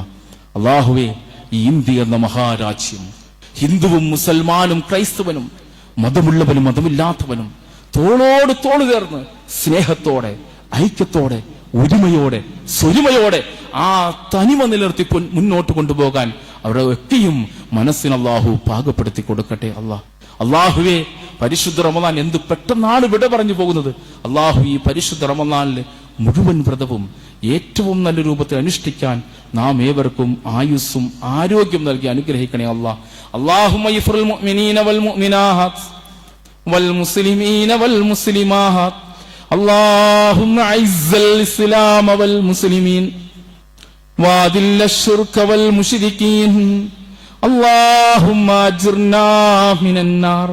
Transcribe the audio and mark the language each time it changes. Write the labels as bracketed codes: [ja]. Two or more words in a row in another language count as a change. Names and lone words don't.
[ml] അല്ലാഹുവേ, ഈ ഇന്ത്യ എന്ന മഹാരാജ്യം ഹിന്ദുവും മുസൽമാനും ക്രൈസ്തവനും മതമുള്ളവനും മതമില്ലാത്തവനും തോളോട് തോള് ചേർന്ന് സ്നേഹത്തോടെ ഐക്യത്തോടെ ഒരുമയോടെ സ്വരുമയോടെ ആ തനിമ നിലർത്തി മുന്നോട്ട് കൊണ്ടുപോകാൻ അവരുടെ ഒക്കെയും മനസ്സിന് അള്ളാഹു പാകപ്പെടുത്തി കൊടുക്കട്ടെ. അള്ളാഹുവേ, പരിശുദ്ധ റമദാൻ എന്ത് പെട്ടെന്നാണ് വിട പറഞ്ഞു പോകുന്നത്. അള്ളാഹു ഈ പരിശുദ്ധ റമദാനിലെ മുഴുവൻ വ്രതവും ഏറ്റവും നല്ല രൂപത്തിൽ അനുഷ്ഠിക്കാൻ നാം ഏവർക്കും ആയുസ്സും ആരോഗ്യം നൽകി അനുഗ്രഹിക്കണേ അല്ലാഹ്. [ar] اللهم اغفر للمؤمنين والمؤمنات والمسلمين والمسلمات. اللهم اعز الاسلام والمسلمين واذل الشرك والمشركين. اللهم اجرنا من النار.